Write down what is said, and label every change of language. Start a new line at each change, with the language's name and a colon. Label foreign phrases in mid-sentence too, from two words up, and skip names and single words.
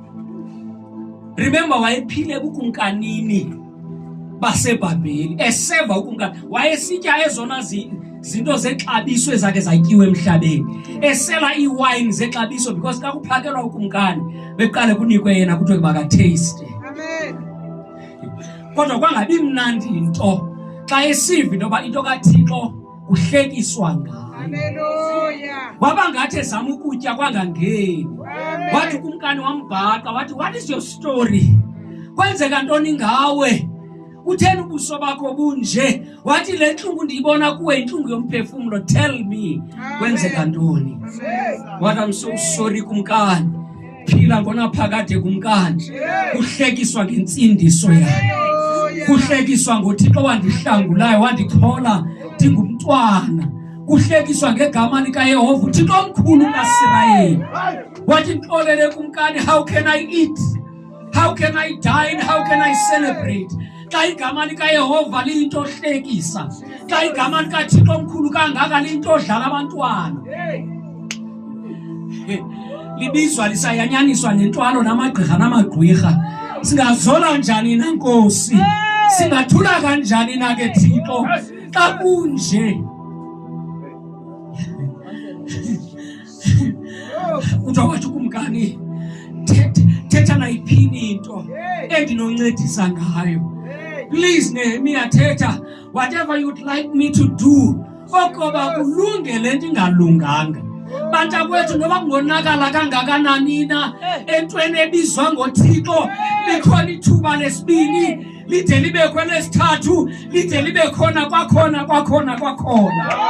Xhosa: Remember wayephile kukumkanini baseBhabheli, eseva ukumkani, wayesitya ezona zinto zexabiso ezakhe zatyiwe emhlabeni, esela iwine zexabiso because xa kuphakelwa ukumkani beqale kunikwe yena kuthiwe makataste. Amen. Kodwa kwangabi mnandi into xa esiva intoba into kaThixo kuhlekiswa ngayo. Haleluya. Waba ngathi ezama ukutya kwangangeni. Wathi kumkani wambhaqa wathi,
English: what is your story?
Xhosa: Kwenzeka ntoni ngawe? Utheni ubuso bakho bunje? Wathi le nhlungu ndiyibona kuwe inhlungu yomphefumulo,
English: tell me
Xhosa: kwenzeka ntoni? Wathi
English: I'm so sorry
Xhosa: kumkani. Phila ngona phakade kumkani. Kuhlekiswa ngentsindiso yakhe. Kuhlekiswa ngoThixo wandihlangulayo wandithola ndingumntwana. Kuhlekiswa ngegama likaYehova uThixo omkhulu kaIsrayeli. Wathi ngixolele kumkani,
English: how can I eat? How can I dine? How can I celebrate?
Xhosa: Xa igama likaYehova liyinto ohlekisa. Xa igama likaThixo omkhulu kangaka liyinto odlala abantwana. Libizwa lisayanyaniswa nentwalo namagqirha namagqwirha. Singazola njani na Nkosi? Singathula kanjani na ke Thixo xa kunje? Kuthiwa wathi kumkani, thetha nayiphini into endinoncedisa ngayo.
English: Please Nehemiya, thetha whatever you'd like me to do.
Xhosa: Okoba kulunge lento ingalunganga. Bantakwethu noba kungonakala kangakanani na entweni ebizwa ngoThixo, likhona ithuba lesibini, lide libe khona lesithathu, lide libe khona kwakhona.